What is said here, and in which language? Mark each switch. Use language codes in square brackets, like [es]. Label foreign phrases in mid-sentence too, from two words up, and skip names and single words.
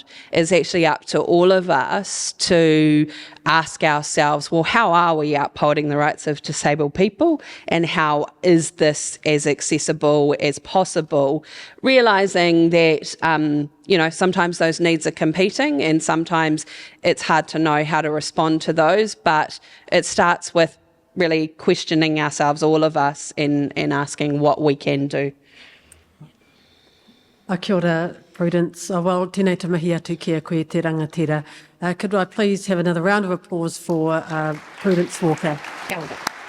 [en] It's actually up to all of us to ask ourselves, well, how are we upholding the rights of disabled people, and how is this as accessible as possible, realising that sometimes those needs are competing and sometimes it's hard to know how to respond to those, but it starts with really questioning ourselves, all of us, and asking what we can do. [mi] Kia ora, Prudence. Well, tēnei te mahi atu kia koe te rangatira. [en] Could I please have another round of applause for Prudence Walker? [mi] Kia ora.